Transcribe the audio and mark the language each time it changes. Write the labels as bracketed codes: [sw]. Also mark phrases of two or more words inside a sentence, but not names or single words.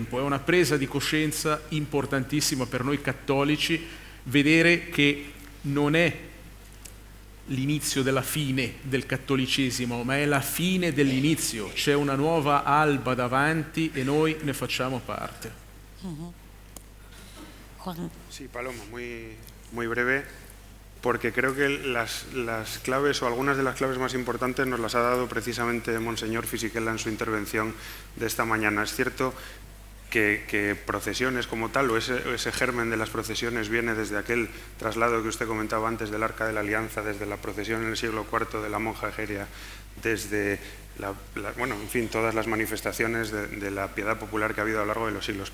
[it] È una presa di coscienza importantissima per noi cattolici, vedere che non è l'inizio della fine del cattolicesimo, ma è la fine dell'inizio. C'è una nuova alba davanti e noi ne facciamo parte. [es] Sí, Paloma, muy breve, porque creo que las claves o algunas de las claves más importantes nos las ha dado precisamente Monseñor Fisichella en su intervención de esta mañana. Es cierto que procesiones como tal, o ese germen de las procesiones viene desde aquel traslado que usted comentaba antes del Arca de la Alianza, desde la procesión en el siglo IV de la monja Egeria, desde bueno, en fin, todas las manifestaciones de la piedad popular que ha habido a lo largo de los siglos.